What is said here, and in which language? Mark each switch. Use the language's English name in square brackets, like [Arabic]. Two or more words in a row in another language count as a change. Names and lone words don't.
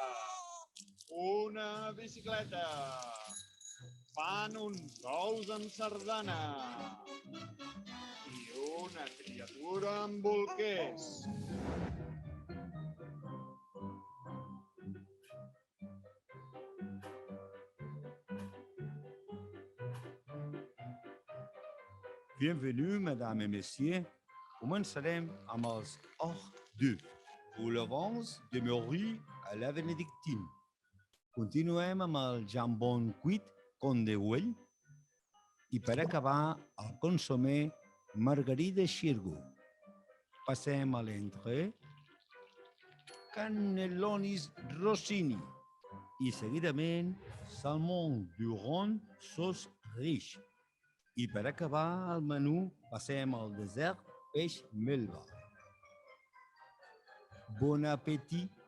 [Catalan] una bicicleta, fan uns ous amb sardana i una criatura amb bolquers. [French] Bienvenue, mesdames et messieurs. [Catalan] Començarem amb els [French] hors d'œufs, ou le vins de Maury à la Benedictine. [Catalan] Continuem amb el [French] jambon cuit [Catalan] con de uell i per acabar el consomé margarida xirgo. Passem a l'entrée, cannellonis rossini i seguidament [French] salmon du rhône sauce riche. [Catalan] I per acabar el menú passem al dessert peix melva. [French] Bon appétit!